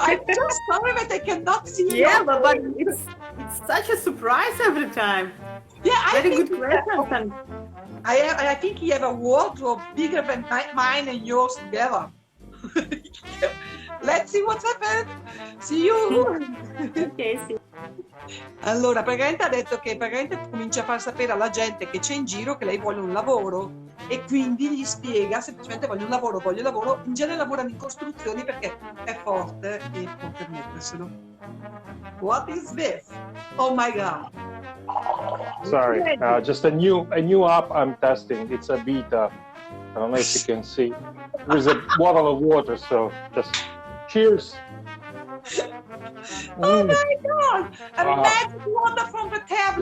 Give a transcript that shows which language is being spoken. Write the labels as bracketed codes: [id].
[en] I'm just sorry that I cannot see you. Yeah, but it's such a surprise every time. Yeah, Very good question. I think you have a wardrobe bigger than mine and yours together. Let's see what's happened. See you. Okay, see. [it] Allora, praticamente ha detto che praticamente comincia a far sapere alla gente che c'è in giro che lei vuole un lavoro, e quindi gli spiega semplicemente voglio lavoro, in genere lavorano in costruzioni perché è forte e può permetterselo. [en] What is this? Oh my god. Sorry, just a new app I'm testing. It's a beta. I don't know if you can see. There's a bottle of water, so just cheers. Oh my god! A magic water from the tablet.